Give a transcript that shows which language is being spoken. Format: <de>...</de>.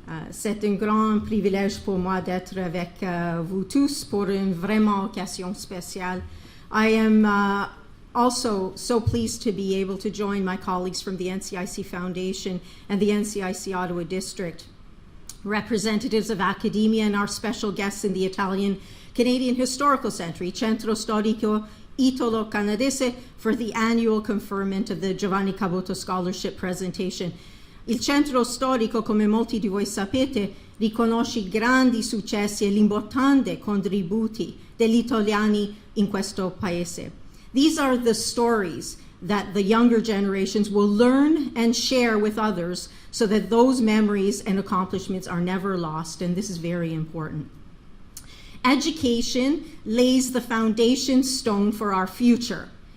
<fr>C'est un grand privilège pour moi d'être avec vous tous pour une vraiment occasion spéciale.</fr> <en>I am also so pleased to be able to join my colleagues from the NCIC Foundation and the NCIC Ottawa District, representatives of Accademia, and our special guests in the Italian-Canadian Historical Centre, Centro Storico Italo-Canadese, for the annual conferment of the Giovanni Caboto Scholarship Presentation.</en> <it>Il Centro Storico, come molti di voi sapete, riconosce i grandi successi e l'importante contributi degli italiani in questo paese.</it> <en>These are the stories that the younger generations will learn and share with others so that those memories and accomplishments are never lost, and this is very important. Education lays the foundation stone for our future.</en>